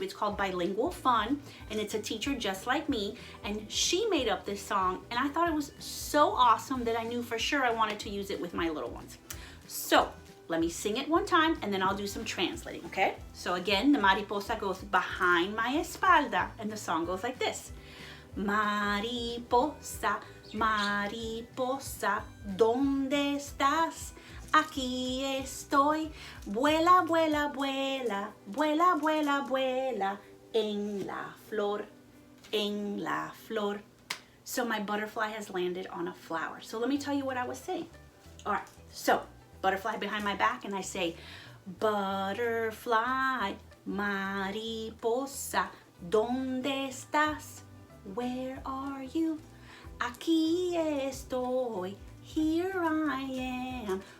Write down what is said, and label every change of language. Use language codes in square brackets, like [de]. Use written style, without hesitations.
[en] It's called Bilingual Fun, and it's a teacher just like me, and she made up this song, and I thought it was so awesome that I knew for sure I wanted to use it with my little ones. So let me sing it one time, and then I'll do some translating, okay? So again, the mariposa goes behind my espalda, and the song goes like this. [es] Mariposa, mariposa, ¿dónde estás? Aquí estoy. Vuela, vuela, vuela, vuela, vuela, vuela, en la flor, en la flor. [en] So my butterfly has landed on a flower. So let me tell you what I was saying. All right, so butterfly behind my back, and I say, butterfly, [es] mariposa, ¿dónde estás? [en] Where are you? [es] Aquí estoy, [en] here I am.